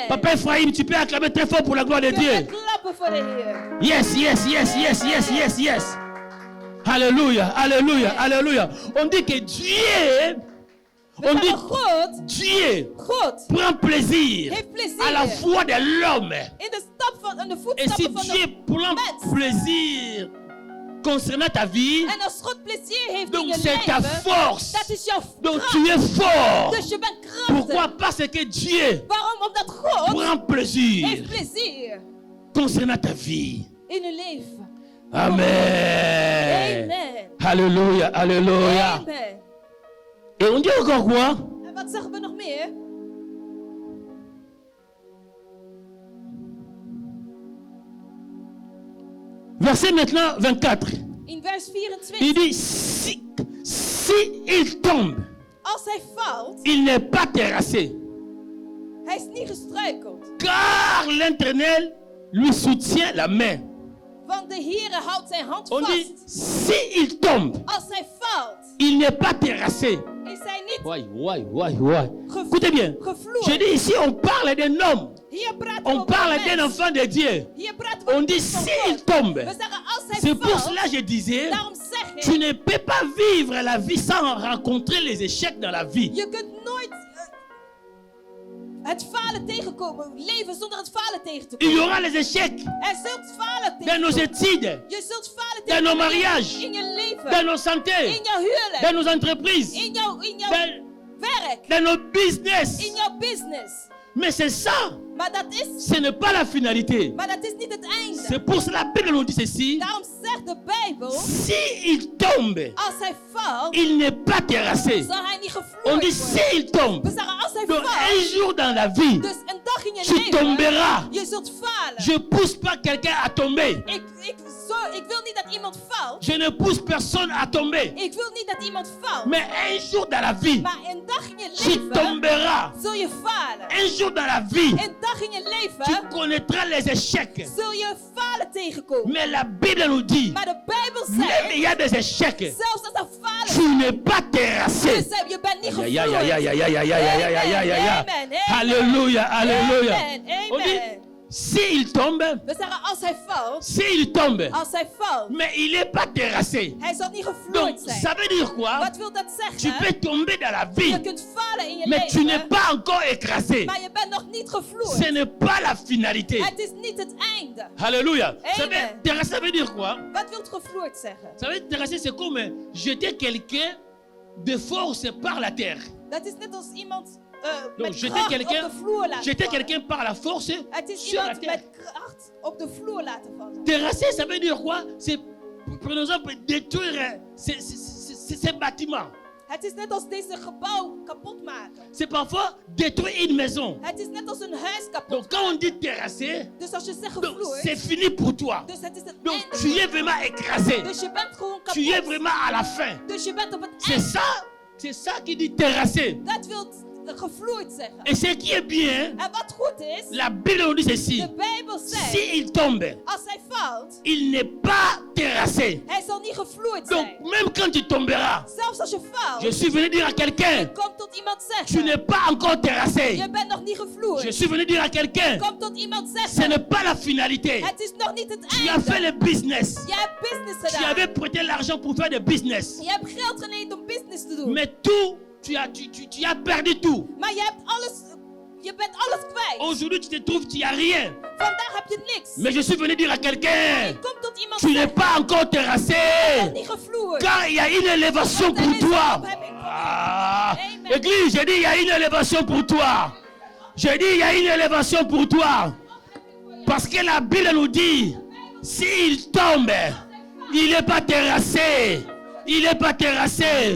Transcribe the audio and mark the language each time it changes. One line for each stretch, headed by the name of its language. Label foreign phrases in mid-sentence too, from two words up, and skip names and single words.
French: Papa Ephraim, tu peux acclamer très fort pour la gloire de
Dutch: Kun je
French: Dieu.
Dutch: klappen voor de Heer.
English: Yes, yes, yes, yes, yes, yes, yes.
French: Alléluia, alléluia, alléluia. On dit que Dieu,
Dutch: We
French: on dit
Dutch: zeggen God,
French: Dieu
Dutch: God
French: prend plaisir
Dutch: heeft plezier
French: à la voix de l'homme.
Dutch: in de stap van in de
French: Et si
Dutch: voetstappen van
French: Dieu
Dutch: de
French: prend
Dutch: mens.
French: plaisir concernant ta vie,
Dutch: En als God plezier heeft in
French: donc
Dutch: je
French: c'est ta
Dutch: leven,
French: force.
Dutch: dat is jouw
French: Donc
Dutch: kracht.
French: tu es fort.
Dutch: Dus je bent krachtig.
French: Pourquoi? Parce que Dieu
Dutch: Waarom? Omdat God
French: prend plaisir
Dutch: heeft plezier
French: concernant ta vie.
Dutch: in je leven.
French: Amen. Amen. Alléluia, alléluia. Amen. Et on dit encore quoi?
Dutch: En wat zeggen we nog meer?
French: Verset maintenant 24.
Dutch: In vers
French: Il
Dutch: 24.
French: dit, si il tombe,
Dutch: Als hij valt,
French: il n'est pas terrassé.
Dutch: hij is niet gestruikeld.
French: Car l'Éternel lui soutient la main.
Dutch: Want de Heere houdt zijn hand
French: On dit,
Dutch: vast.
French: si il tombe,
Dutch: Als hij valt,
French: il n'est pas terrassé.
Dutch: is hij niet
French: Ouais. Écoutez bien. Je
Dutch: gevloerd.
French: dis ici, on parle d'un homme.
Dutch: Hier praten we
French: On
Dutch: over
French: parle
Dutch: een
French: d'un
Dutch: mens.
French: enfant de Dieu.
Dutch: Hier praten we
French: On
Dutch: over
French: dit,
Dutch: een kind van
French: s'il
Dutch: God.
French: tombe.
Dutch: We zeggen als hij
French: C'est pour
Dutch: valt,
French: cela que je disais,
Dutch: daarom zeg
French: tu
Dutch: ik,
French: ne peux pas vivre la vie sans rencontrer les échecs dans la vie.
Dutch: je kunt nooit Het falen tegenkomen. Leven zonder het falen tegen te
French: Il y
Dutch: komen.
French: aura les échecs
Dutch: Er zult falen
French: dans nos
Dutch: tegenkomen.
French: études,
Dutch: Je zult falen
French: dans nos
Dutch: tegenkomen
French: mariages,
Dutch: in je leven.
French: dans nos santé,
Dutch: In jouw huwelijk.
French: dans nos entreprises,
Dutch: In jouw
French: dans,
Dutch: werk.
French: dans nos business.
Dutch: In jouw business.
French: Mais c'est ça,
Dutch: Maar dat is,
French: ce n'est pas la finalité.
Dutch: maar dat is niet het einde.
French: C'est pour cela que la Bible nous dit ceci.
Dutch: Daarom zegt de Bijbel,
French: S'il tombe,
Dutch: als hij valt,
French: il n'est pas terrassé.
Dutch: zal hij niet
French: On
Dutch: gevloerd
French: dit
Dutch: worden.
French: s'il tombe.
Dutch: We zeggen als hij
French: Donc un
Dutch: valt,
French: jour dans la vie,
Dutch: dus een dag in je
French: tu
Dutch: leven,
French: tomberas.
Dutch: je zult falen.
French: Je ne pousse pas quelqu'un à tomber.
Dutch: Ik wil niet dat iemand valt.
French: Je ne pousse personne à tomber.
Dutch: Ik wil niet dat iemand valt.
French: Mais un jour dans la vie,
Dutch: Maar een dag in je
French: tu
Dutch: leven
French: tomberas.
Dutch: zul je falen.
French: Un jour dans la vie,
Dutch: Een dag in je
French: tu
Dutch: leven
French: connaîtras les échecs.
Dutch: zul je falen tegenkomen.
French: Mais la Bible nous dit,
Dutch: Maar de Bijbel
French: même il y a
Dutch: zegt,
French: des échecs,
Dutch: zelfs als er falen
French: tu n'es pas terrassé.
Dutch: zijn, je bent niet Ya, ya, gevloerd. ya, ya, ya, ya, ya, ya, ya, ya, ya, ya, ya.
French: Amen, amen. Alléluia, alléluia. Amen, On dit, amen. s'il tombe,
Dutch: We zeggen als hij valt,
French: s'il tombe,
Dutch: als hij valt,
French: mais il n'est pas terrassé.
Dutch: hij zal niet
French: Donc,
Dutch: gevloerd zijn.
French: ça veut dire quoi?
Dutch: Wat wil dat
French: Tu
Dutch: zeggen?
French: peux tomber dans la vie,
Dutch: Je kunt falen in je
French: mais tu n'es
Dutch: leven,
French: pas encore écrasé.
Dutch: maar je bent nog niet
French: Ce
Dutch: gevloerd.
French: n'est pas la finalité.
Dutch: Het is niet het einde.
French: Alléluia. Ça
Dutch: Amen.
French: veut, terrasser, ça veut dire quoi?
Dutch: Wat wil gevloerd zeggen?
French: Ça veut dire terrasser, c'est comme jeter quelqu'un de force par la terre.
Dutch: Dat is net als iemand
French: Donc,
Dutch: met
French: jeter
Dutch: kracht
French: quelqu'un,
Dutch: op de vloer laten
French: jeter
Dutch: vallen.
French: quelqu'un par la force
Dutch: Het is
French: sur la
Dutch: iemand
French: terre.
Dutch: met kracht op de vloer laten vallen.
French: Terrasser, ça veut dire quoi? C'est, par exemple, détruire ces bâtiments.
Dutch: Het is net als deze gebouw kapot maken.
French: C'est parfois détruire une maison.
Dutch: Het is net als een huis kapot
French: Donc, quand on
Dutch: maken.
French: dit terrasser,
Dutch: Dus als je zegt
French: donc,
Dutch: gevloerd,
French: c'est fini pour toi.
Dutch: dus het is het
French: Donc,
Dutch: einde.
French: tu es vraiment écrasé.
Dutch: Dus je bent gewoon
French: Tu es
Dutch: kapot.
French: vraiment à la fin.
Dutch: Dus je bent op het
French: C'est
Dutch: einde.
French: c'est ça qui dit terrasser.
Dutch: Dat wil gevloerd zeggen.
French: Et ce qui est bien,
Dutch: En wat goed is,
French: la Bible nous dit ceci.
Dutch: de Bijbel zegt,
French: S'il tombe,
Dutch: als hij valt,
French: il n'est pas terrassé.
Dutch: hij zal niet gevloerd
French: Donc,
Dutch: zijn.
French: même quand tu tomberas,
Dutch: Zelfs als je
French: je
Dutch: valt,
French: suis venu dire à quelqu'un,
Dutch: kom tot iemand
French: tu
Dutch: zeggen,
French: n'es pas encore terrassé.
Dutch: je bent nog niet
French: Je
Dutch: gevloerd.
French: suis venu dire à quelqu'un,
Dutch: Kom tot iemand
French: ce
Dutch: zeggen,
French: n'est pas la finalité.
Dutch: het is nog niet het
French: Tu as fait
Dutch: einde.
French: le business.
Dutch: Je hebt business
French: Tu
Dutch: gedaan.
French: avais prêté l'argent pour faire des business.
Dutch: Je hebt geld geleend om business te doen.
French: Mais tout, tu as perdu tout.
Dutch: Maar je bent alles kwijt.
French: Aujourd'hui, tu te trouves, tu n'as rien.
Dutch: Vandaag heb je niks.
French: Mais je suis venu dire à quelqu'un,
Dutch: Kom tot iemand
French: tu n'es
Dutch: zeggen,
French: pas encore
Dutch: je
French: terrassé.
Dutch: bent niet gevloerd.
French: Car il y a une élévation pour toi. Ah. Amen. Église, j'ai dit, il y a une élévation pour toi. J'ai dit, il y a une élévation pour toi. Parce que la Bible nous dit, s'il tombe, il n'est pas terrassé. Il n'est pas terrassé.